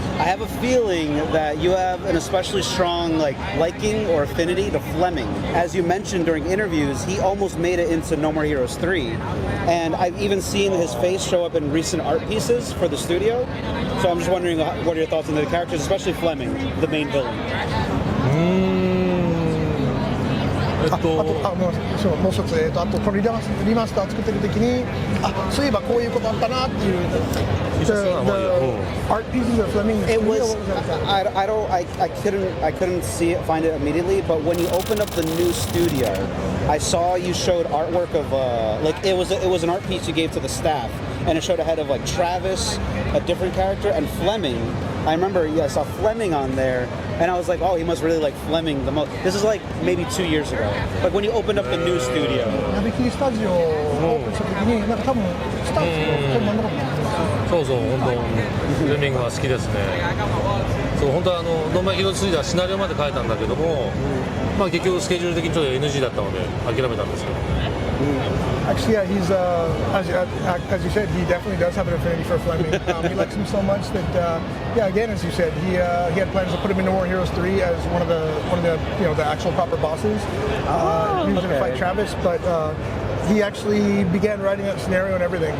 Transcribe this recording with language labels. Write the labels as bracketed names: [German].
[English] I have a feeling that you have an especially strong liking or affinity to Fleming. As you mentioned during interviews, he almost made it into No More Heroes 3. And I've even seen his face show up in recent art pieces for the studio. So I'm just wondering, what are your thoughts on the characters, especially Fleming, the main villain? [Japanese] もう一つ、あとこのリマスター作ってる時に、そういえばこういうことあったなっていう。 [English] The art pieces of Fleming. It was. I couldn't find it immediately. But when you opened up the new studio, I saw you showed artwork of it was an art piece you gave to the staff, and it showed a head of Travis, a different character, and Fleming. I remember, I saw Fleming on there, and I was like, oh, he must really like Fleming the most. This is maybe 2 years ago. When you opened up the new studio. [Japanese] ナビキスタジオをオープンした時に、多分スタッフとなんだろうな。そうそう、本当フレミングは好きですね。そう、本当はノーマルヒーロー3ではシナリオまで書いたんだけども、結局スケジュール的にちょっと NG だったので諦めたんですけど。 [English] Actually, yeah, he's as you said, he definitely does have an affinity for Fleming. He likes him so much that, again, as you said, he had plans to put him in No More Heroes 3 as one of the the actual proper bosses. He was going to fight Travis, but he actually began writing that scenario and everything.